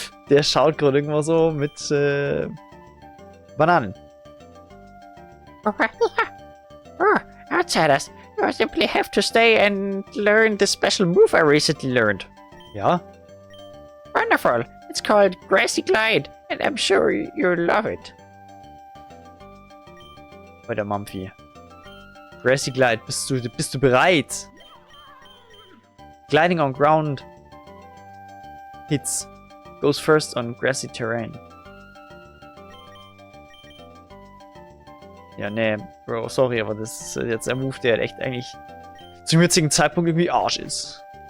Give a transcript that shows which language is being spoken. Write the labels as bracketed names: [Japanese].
[German] Der schaut gerade irgendwo so mit Bananen. [English] Oh, outsiders, You simply have to stay and learn the special move I recently learned. [German] Ja? [English] Wonderful. It's called Grassy Glide, and I'm sure you'll love it. [German] Bei der Mumphy. Grassy Glide, bist du bereit? [English] Gliding on ground hits. Goes first on grassy terrain. [German] Ja, nee, Bro, sorry, aber das ist jetzt ein Move, der echt eigentlich zum jetzigen Zeitpunkt irgendwie Arsch ist.